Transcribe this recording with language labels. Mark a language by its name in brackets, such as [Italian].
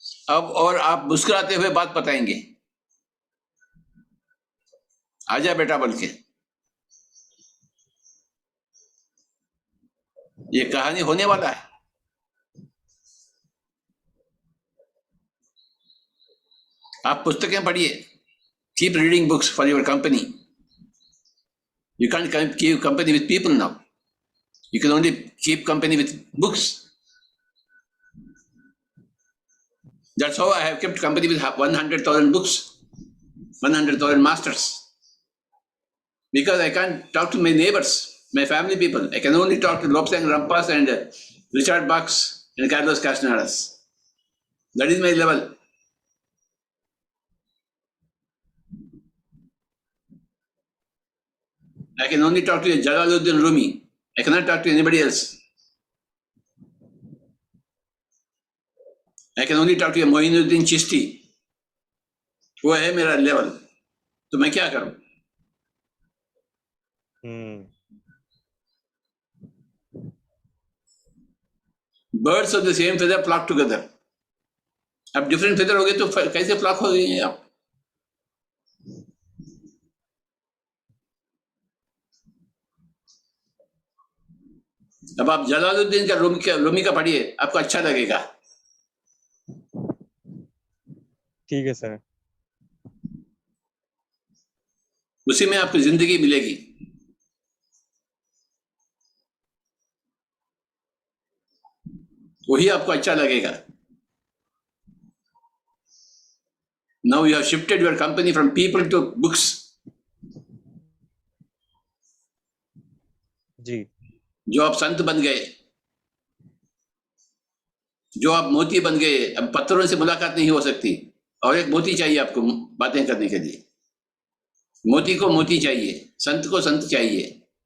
[Hindi] अब और आप मुस्कुराते हुए बात बताएंगे, आजा बेटा बोल के। ये कहानी होने वाला है। आप पुस्तकें पढ़िए, [English] Keep reading books for your company. You can't keep company with people now. You can only keep company with books. That's how I have kept company with 100,000 books, 100,000 masters. Because I can't talk to my neighbors, my family people. I can only talk to Lobsang Rampas and Richard Bucks and Carlos Castanedas. That is my level. I can only talk to Jalaluddin Rumi. I cannot talk to anybody else. I can only talk to [Hindi] Moinuddin Chishti, वो है मेरा level, तो मैं क्या करूं? [English] Birds of the same feather flock together. [Hindi] अब different feather हो गए तो कैसे फ्लॉक हो गए आप? अब आप जलालुद्दीन का रूमी का पढ़िए, आपको अच्छा लगेगा। ठीक है सर। उसी में आपको जिंदगी मिलेगी। वही आपको अच्छा लगेगा। [English] Now you have shifted your company from people to books. [Hindi] जी। जो आप संत बन गए, जो आप मोती बन गए। अब पत्थरों से मुलाकात नहीं हो सकती, और एक मोती चाहिए आपको बातें करने के लिए। मोती को मोती चाहिए, संत को संत चाहिए।